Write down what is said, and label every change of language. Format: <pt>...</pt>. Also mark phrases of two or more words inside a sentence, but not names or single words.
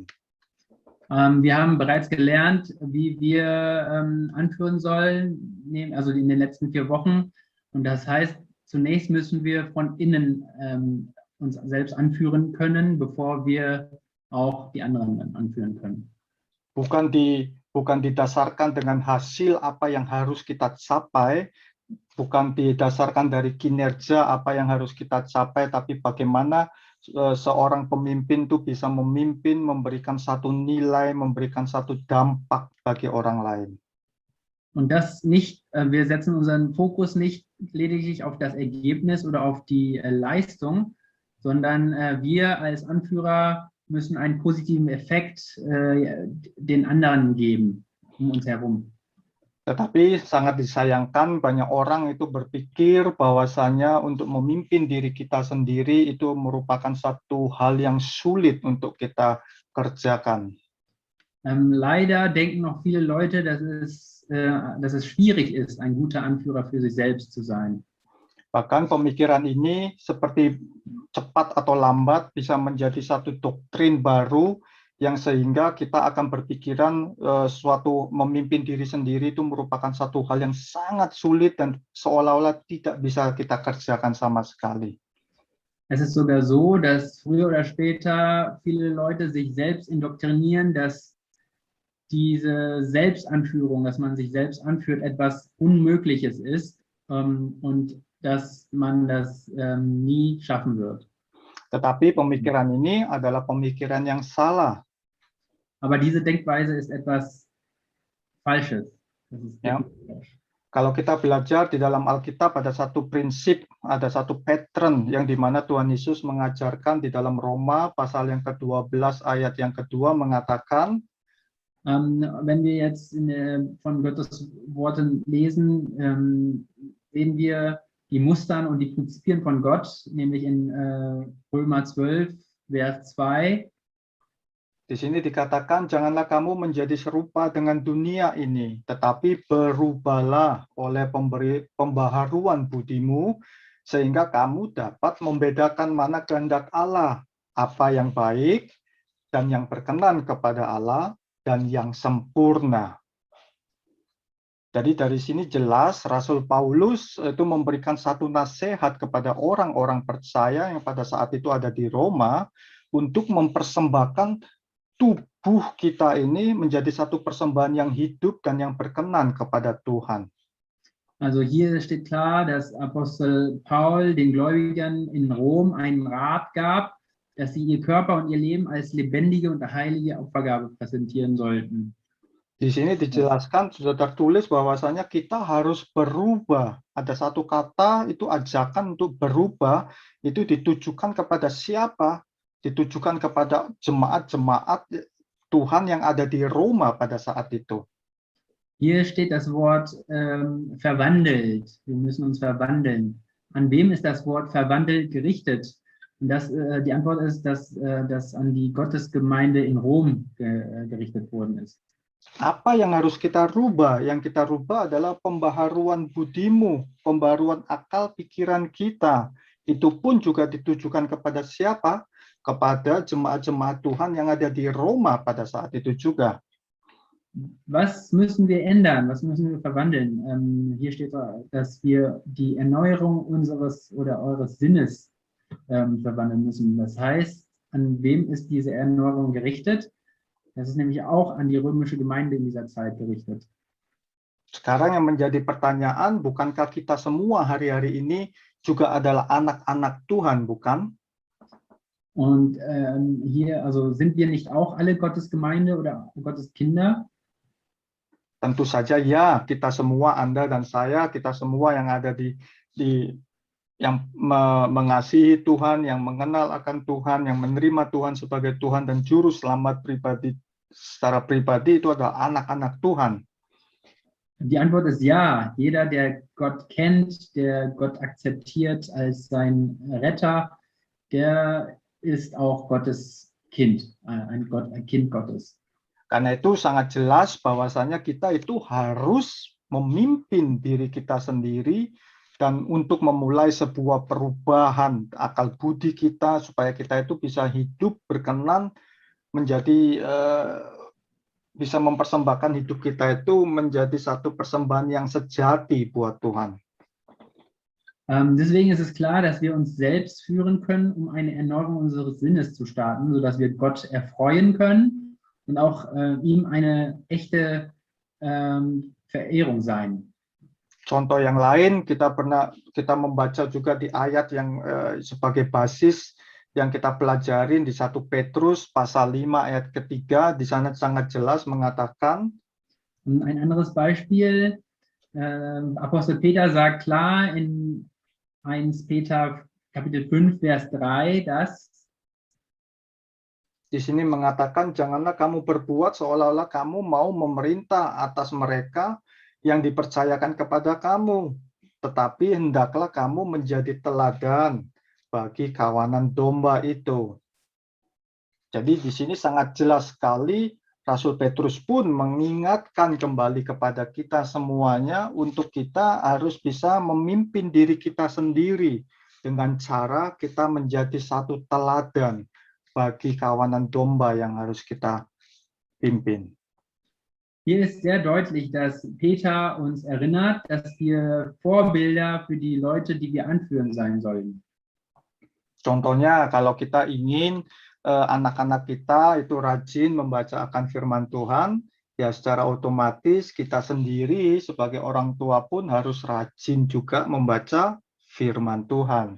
<de>Wir haben bereits gelernt, wie wir anführen sollen, also in den letzten 4 Wochen. Und das heißt, zunächst müssen wir von innen uns selbst anführen können, bevor wir auch die anderen anführen können.</de> <id>Bukan didasarkan dengan hasil apa yang harus kita capai, bukan didasarkan dari kinerja apa yang harus kita capai, tapi bagaimana seorang pemimpin itu bisa memimpin, memberikan satu nilai, memberikan satu dampak bagi orang lain.</id> <de>Und das nicht, wir setzen unseren Fokus nicht lediglich auf das Ergebnis oder auf die Leistung, sondern wir als Anführer müssen einen positiven Effekt den anderen geben um uns herum.</de> <id>Tetapi sangat disayangkan banyak orang itu berpikir bahwasanya untuk memimpin diri kita sendiri itu merupakan satu hal yang sulit untuk kita kerjakan.</id> <de>Leider denken noch viele Leute, dass es schwierig ist, ein guter Anführer für sich selbst zu sein.</de> <id>Bahkan pemikiran ini seperti cepat atau lambat bisa menjadi satu doktrin baru yang sehingga kita akan berpikiran suatu memimpin diri sendiri itu merupakan satu hal yang sangat sulit dan seolah-olah tidak bisa kita kerjakan sama sekali.</id> <de>Es ist sogar so, dass früher oder später viele Leute sich selbst indoktrinieren, dass diese Selbstanführung, dass man sich selbst anführt, etwas Unmögliches ist und dass man das nie schaffen wird.</de> <id>Tetapi pemikiran ini adalah pemikiran yang salah.</id> <de>Aber diese Denkweise ist etwas Falsches. Das ist Ja.</de> <id>Kalau kita belajar di dalam Alkitab ada satu prinsip, ada satu pattern yang dimana Tuhan Yesus mengajarkan di dalam Roma pasal yang ke-12 ayat yang kedua mengatakan,</id> <de>wenn wir jetzt von Gottes Worten lesen, sehen wir die Mustern und die Prinzipien von Gott, nämlich in Römer 12, Vers 2.</de> <id>Di sini dikatakan, janganlah kamu menjadi serupa dengan dunia ini, tetapi berubahlah oleh pembaharuan budimu, sehingga kamu dapat membedakan mana kehendak Allah, apa yang baik, dan yang berkenan kepada Allah, dan yang sempurna. Jadi dari sini jelas Rasul Paulus itu memberikan satu nasihat kepada orang-orang percaya yang pada saat itu ada di Roma untuk mempersembahkan tubuh kita ini menjadi satu persembahan yang hidup dan yang berkenan kepada Tuhan.</id> <de>Also hier steht klar, dass Apostel Paul den Gläubigen in Rom einen Rat gab, dass sie ihr Körper und ihr Leben als lebendige und heilige Opfergabe präsentieren sollten.</de> <id>Di sini dijelaskan, sudah tertulis bahwasanya kita harus berubah. Ada satu kata, itu ajakan untuk berubah, itu ditujukan kepada siapa? Ditujukan kepada jemaat-jemaat Tuhan yang ada di Roma pada saat itu.</id> <de>Hier steht das Wort verwandelt. Wir müssen uns verwandeln. An wem ist das Wort verwandelt gerichtet? Und die Antwort ist, dass das an die Gottesgemeinde in Rom gerichtet worden ist.</de> <id>Apa yang harus kita rubah? Yang kita rubah adalah pembaharuan budimu, pembaharuan akal pikiran kita. Itu pun juga ditujukan kepada siapa? Kepada jemaat-jemaat Tuhan yang ada di Roma pada saat itu juga.</id> <de>Was müssen wir ändern? Was müssen wir verwandeln? Hier steht, dass wir die Erneuerung unseres oder eures Sinnes verwandeln müssen. Das heißt, an wem ist diese Erneuerung gerichtet? Das ist nämlich auch an die römische Gemeinde in dieser Zeit gerichtet.</de> <id>Sekarang yang menjadi pertanyaan, bukankah kita semua hari-hari ini juga adalah anak-anak Tuhan, bukan?</id> <de>Und hier, also sind wir nicht auch alle Gottes Gemeinde oder Gottes Kinder?</de> <id>Tentu saja ya, kita semua, Anda dan saya, kita semua yang ada yang mengasihi Tuhan, yang mengenal akan Tuhan, yang menerima Tuhan sebagai Tuhan dan juru selamat pribadi secara pribadi itu adalah anak-anak Tuhan.</id> <de>Die Antwort ist ja. Jeder, der Gott kennt, der Gott akzeptiert als sein Retter, der ist auch Gottes Kind, ein Kind Gottes.</de> <id>Karena itu sangat jelas bahwasanya kita itu harus memimpin diri kita sendiri dan untuk memulai sebuah perubahan akal budi kita supaya kita itu bisa hidup berkenan menjadi bisa mempersembahkan hidup kita itu menjadi satu persembahan yang sejati buat Tuhan.</id> <de>Deswegen ist es klar, dass wir uns selbst führen können, um eine Erneuerung unseres Sinnes zu starten, sodass wir Gott erfreuen können und auch ihm eine echte Verehrung sein.</de> <id>Contoh yang lain kita membaca juga di ayat yang sebagai basis yang kita pelajarin di 1 Petrus pasal 5 ayat ketiga, di sana sangat jelas mengatakan.</id> <de>Ein anderes Beispiel, Apostel Peter sagt klar in 1 Peter Kapitel 5 Vers 3, dass</de> <id>di sini mengatakan, janganlah kamu berbuat seolah-olah kamu mau memerintah atas mereka yang dipercayakan kepada kamu, tetapi hendaklah kamu menjadi teladan bagi kawanan domba itu. Jadi di sini sangat jelas sekali Rasul Petrus pun mengingatkan kembali kepada kita semuanya untuk kita harus bisa memimpin diri kita sendiri dengan cara kita menjadi satu teladan bagi kawanan domba yang harus kita pimpin.</id> <de>Hier ist sehr deutlich, dass Peter uns erinnert, dass wir Vorbilder für die Leute, die wir anführen, sein sollen.</de> <id>Contohnya kalau kita ingin anak-anak kita itu rajin membaca akan firman Tuhan, ya secara otomatis kita sendiri sebagai orang tua pun harus rajin juga membaca firman Tuhan.</id>